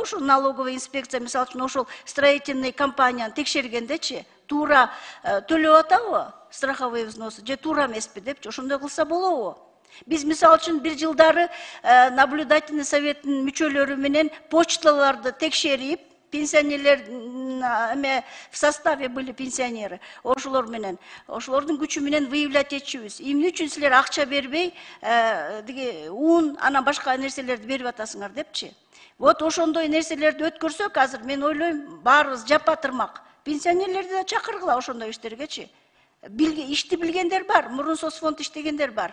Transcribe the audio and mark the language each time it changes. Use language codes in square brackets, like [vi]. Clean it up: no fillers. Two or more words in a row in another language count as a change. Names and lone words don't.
[ky] Ошо [ru] налоговая инспекция, [ky] мисалы үчүн ошол строительный компанияны текшергендечи, туура төлөп атабы [ru] страховые взносы, [ky] же туура эмеспи депчи, ошондой кылса болобу? Биз мисалы үчүн бир жылдары наблюдательный советтин мүчөлөрү менен почталарды текшерип, пенсионерлер [ru] в составе были пенсионеры, [ky] ошолор менен, ошолордун күчү менен выявлять этчүбүз. Эмне үчүн силер акча бербей, ун, анан башка нерселерди берип атасыңар депчи. Вот ошондой нерселерди өткөрсөк, азыр мен ойлойм, баарыбыз жапатырмак. Пенсионерлерди да чакыргыла ошондой иштергечи. Ишти билгендер бар, мурун соцфонд иштегендер бар.